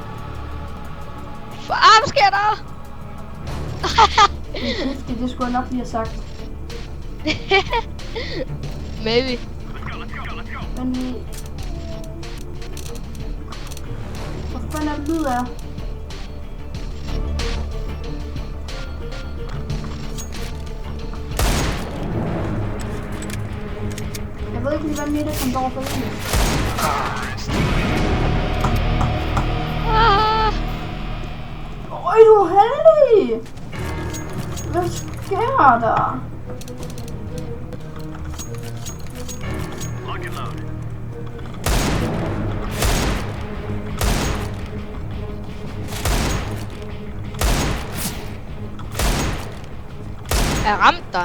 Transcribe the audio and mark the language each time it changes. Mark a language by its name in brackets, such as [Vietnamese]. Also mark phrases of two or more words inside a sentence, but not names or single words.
[Danish] Hvad sker der? Det er giftigt, det skulle jeg nok lige have sagt. [English] Maybe. Let's go. [Danish] Men vi... Hvor fanden er det lyd af? Jeg ved ikke lige, hvad Mette kom over for det. Øj, du er heldig! Hvad sker der? [English] Lock and load. [Danish] Jeg ramte dig.